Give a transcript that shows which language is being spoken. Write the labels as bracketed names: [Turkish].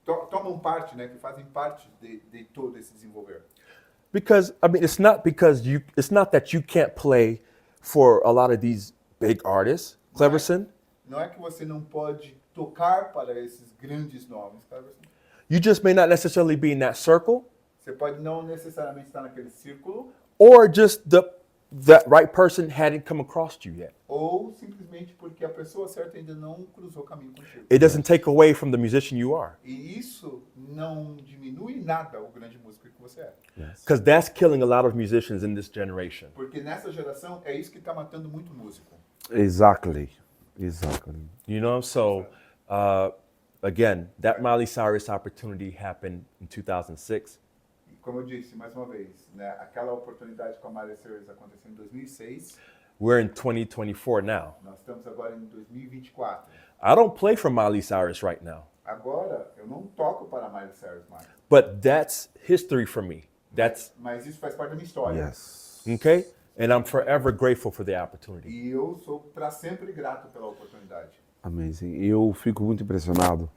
[Portuguese] Tomam parte, né, que fazem parte de todo esse desenvolver. [English] Because I mean, it's not that you can't play for a lot of these big artists, Cleverson. [Portuguese] Não é que você não pode tocar para esses grandes nomes, Cleverson. [English] You just may not necessarily be in that circle, [Portuguese] Você pode não necessariamente estar naquele círculo, [English] or just that right person hadn't come across you yet. [Portuguese] ou simplesmente porque a pessoa certa ainda não cruzou o caminho contigo. [English] It doesn't take away from the musician you are, [Portuguese] E isso não diminui nada o grande músico que você é. [English] because that's killing a lot of musicians in this generation. [Portuguese] Porque nessa geração é isso que está matando muito músico. [English] Exactly. You know, so again, that Miley Cyrus opportunity happened in 2006. [Portuguese] E como eu disse, mais uma vez, né, aquela oportunidade com a Miley Cyrus aconteceu em 2006, [English] We're in 2024 now. [Portuguese] nós estamos agora em 2024. [English] I don't play for Miley Cyrus right now, [Portuguese] Agora, eu não toco para a Miley Cyrus mais, [English] but that's history for me. [Portuguese] mas isso faz parte da minha história. [English] Yes. Okay? And I'm forever grateful for the opportunity. [Portuguese] E eu sou para sempre grato pela oportunidade. [English] Amazing. [Portuguese] Eu fico muito impressionado